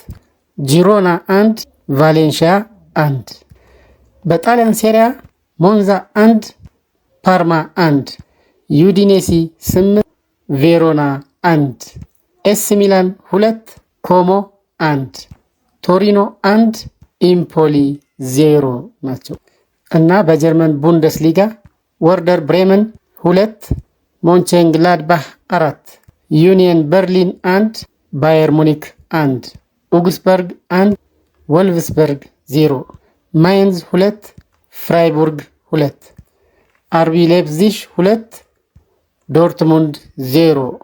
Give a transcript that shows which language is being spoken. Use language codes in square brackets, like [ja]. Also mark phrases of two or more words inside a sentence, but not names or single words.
[am] ጂሮና 1 ቫሌንሺያ 1 በጣሊያን ሴሪያ ሞንዛ 1 ፓርማ 1 ዩዲኔሲ 8 ቬሮና 1 ኤስ ሚላን 2 ኮሞ 1 ቶሪኖ 1 ኢምፖሊ 0 ናቸው። እና በጀርመን ቡንደስሊጋ ወርደር ብሬመን 2 ሞንቼንግላድባህ 4 ዩኒየን በርሊን 1 ባየር ሙኒክ 1 ኡግስበርግ 1 ወልቭስበርግ 0 ማይንዝ 2 ፍራይቡርግ 2 አርቢ ሌፕዚሽ 2 ዶርትሙንድ 0